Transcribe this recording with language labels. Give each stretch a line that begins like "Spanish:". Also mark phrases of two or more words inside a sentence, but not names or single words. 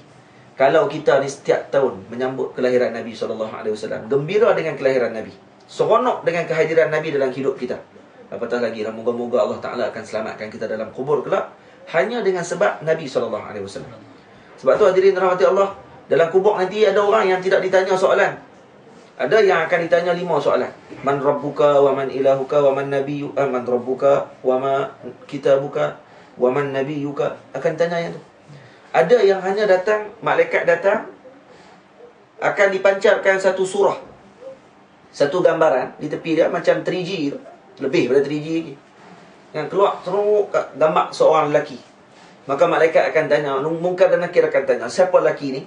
Malay: Kalau kita ni setiap tahun menyambut kelahiran Nabi SAW, gembira dengan kelahiran Nabi, seronok dengan kehadiran Nabi dalam hidup kita, apatah lagi lah, moga-moga
Arabic: الله تعالى
Malay: akan selamatkan kita dalam kubur kelak hanya dengan sebab Nabi SAW. Sebab tu hadirin rahmati Allah, dalam kubur nanti ada orang yang tidak ditanya soalan. Ada yang akan ditanya 5 soalan.
Arabic: من ربك ومن إلهك ومن نبي من ربك وما كتابك ومن نبيك.
Malay: Akan tanya yang tu. Ada yang hanya datang, malaikat datang, akan dipancarkan satu surah, satu gambaran di tepi dia macam 3G, lebih daripada 3G lagi, yang keluar teruk gambar seorang lelaki Maka malaikat akan tanya, Munkar dan Nakir akan tanya, siapa lelaki ni?